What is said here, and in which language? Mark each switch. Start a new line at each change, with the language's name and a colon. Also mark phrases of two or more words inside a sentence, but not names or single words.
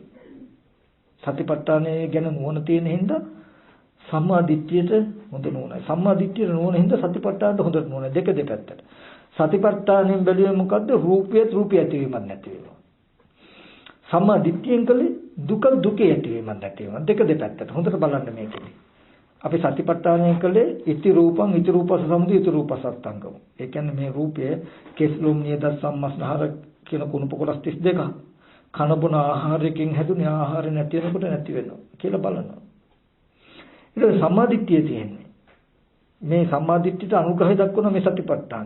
Sinhala: සතිපට්ඨානය ගැන නුවණ තියෙන හින්දා සම්මා දිට්ඨියට හොඳ නුවණයි. සම්මා දිට්ඨියට නුවණ හින්දා සතිපට්ඨානට හොඳ නුවණ. දෙක දෙපැත්තට. සතිපට්ඨානෙන් බැලුවේ මොකද්ද? රූපයත් රූපය ඇතිවීමක් නැති වෙනවා. සම්මා දිට්ඨියෙන් කලේ දුක දුකේ ඇතිවීමක් නැති වෙනවා. දෙක දෙපැත්තට. හොඳට බලන්න මේකේ. අපි සතිපට්ඨානයෙන් කලේ
Pali: ඉති රූපං ඉති රූපස සමුදය ඉති රූපසත්තංගම.
Sinhala: ඒ කියන්නේ මේ රූපය කෙස්ලොම් නියත සම්මස්නහර කියන කුණප කොටස් 32ක්. කන බොන ආහාරයෙන් හැදුනේ ආහාර නැති වෙනකොට නැති වෙනවා කියලා බලනවා. ඒක සම්මාදිට්ඨිය තියෙන්නේ. මේ සම්මාදිට්ඨියට අනුග්‍රහය දක්වන මේ සතිපට්ඨාන.